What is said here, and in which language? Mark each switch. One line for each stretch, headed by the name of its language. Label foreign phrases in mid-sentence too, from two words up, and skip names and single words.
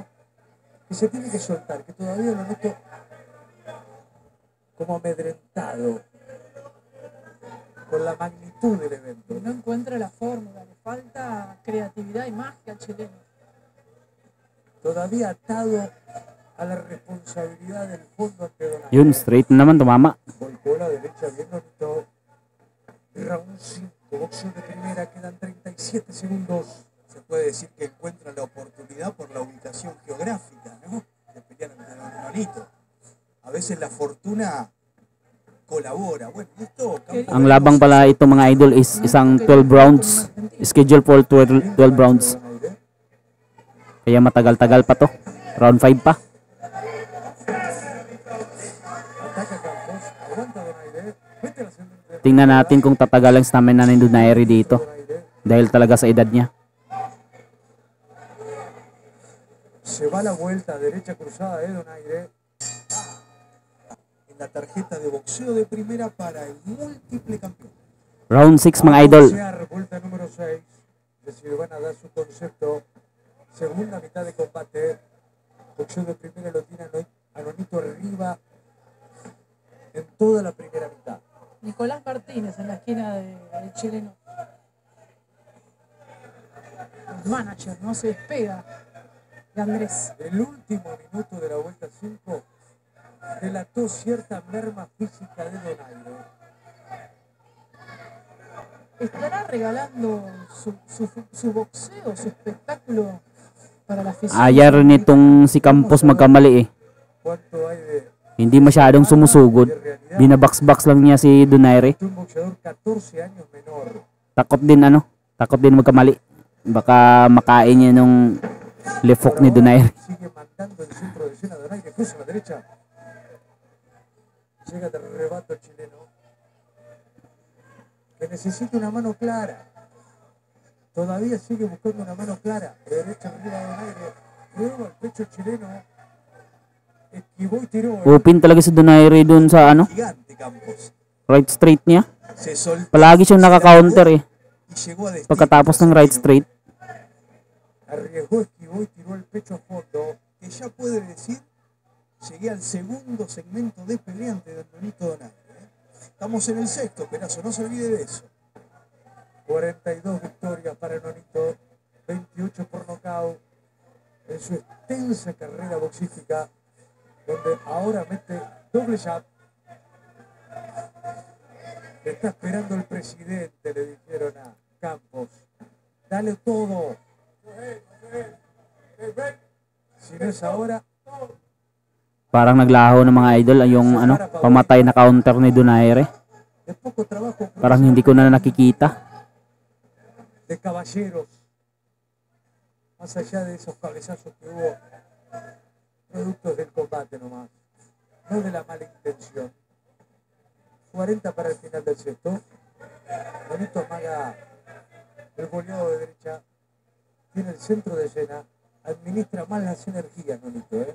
Spanish: Que se tiene que soltar, que todavía lo noto como amedrentado con la magnitud del evento. No encuentra la fórmula, le falta creatividad y magia al chileno. Todavía atado a la responsabilidad del fondo ante Donaire.
Filipino: Yun, straight na naman, tumama.
Spanish: Volcó la derecha bien bonito. Round 5, boxeo de primera, quedan 37 segundos. Se puede decir que encuentra la oportunidad por la ubicación geográfica, ¿no? De pelear ante Nonito. A veces la fortuna colabora. Bueno, esto
Filipino: Ang labang pala ito mga idol is isang 12 rounds.
English: Schedule for 12 rounds.
Filipino: Kaya matagal-tagal pa to. Round 5 pa.
Spanish: Ataca Campos, aguanta Donaire. Vete a la segunda.
Filipino: Tingnan natin kung tatagal ang stamina ni Donaire dito. Dahil talaga sa edad niya.
Spanish: Se va la vuelta derecha cruzada de Donaire. en la tarjeta de boxeo de primera para el múltiple campeón.
Filipino: Round 6 mga idol.
Spanish: Boxear, vuelta número 6. De Silvana da su concepto. Segunda mitad de combate. Boxeo de primera lo tiene a Nonito arriba en toda la primera mitad. Nicolás Martínez en la esquina del chileno. El manager no se despega de Andrés. El último minuto de la vuelta 5 delató cierta merma física de Donaire. ¿Estará regalando su boxeo, su espectáculo para la afición?
Filipino: Ayar nitong si Campos magkamali eh.
Spanish: ¿Cuánto hay de
Filipino: Hindi masyadong sumusugod. Binabox-box lang niya si Donaire.
Spanish: un boxeador 14 años menor?
Filipino: Takot din magkamali. Baka makain niya nung lefok ni Donaire.
Spanish: Sigue mandando el centro de escena. Donaire cruza a la derecha. Llega de rebato el chileno, que necesita una mano clara. Todavía sigue buscando una mano clara. De derecha arriba de Donaire. Luego al pecho chileno. Esquivó y tiró.
Filipino: Open talaga si Donaire dun sa
Spanish: Gigante Campos.
English: right straight
Filipino: niya.
Spanish: Se soltó,
Filipino: Palagi siyang naka-counter eh.
Spanish: y llegó a destino.
Filipino: Pagkatapos ng
English: right straight.
Spanish: Arriesgó, esquivó y tiró el pecho a fondo. Que ya puede decir, llegué al segundo segmento de peleante de Nonito Donaire. Estamos en el sexto, Perazo, no se olvide de eso. 42 victorias para Nonito, 28 por nocaut en su extensa carrera boxística, donde ahora mete doble jab. Le está esperando el presidente, le dijeron a Campos. Dale todo. Si no es ahora,
Filipino: Parang naglaho ng mga idol yung pamatay na counter ni Donaire.
Spanish: de poco trabajo
Filipino: Parang hindi ko na nakikita.
Spanish: de caballeros. Más allá de esos cabezazos que hubo, productos del combate nomás, no de la mala intención. 40 para el final del sexto. Nonito amaga el boleado de derecha, tiene el centro de escena, administra más las energías, Nonito, ¿eh?